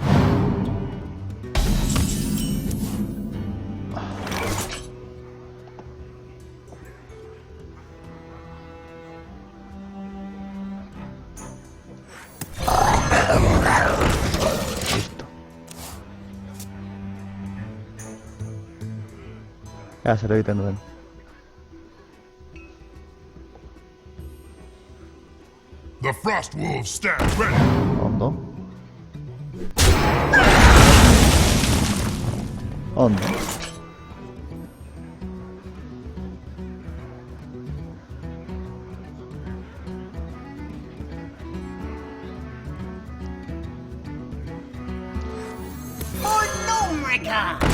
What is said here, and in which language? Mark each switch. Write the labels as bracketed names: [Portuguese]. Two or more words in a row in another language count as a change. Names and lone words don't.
[Basque] Listo. Ea, zer egiten duen. [English] The Frost Wolves stand ready. [Basque] Ondo. Ondo. [English] For Nomrica!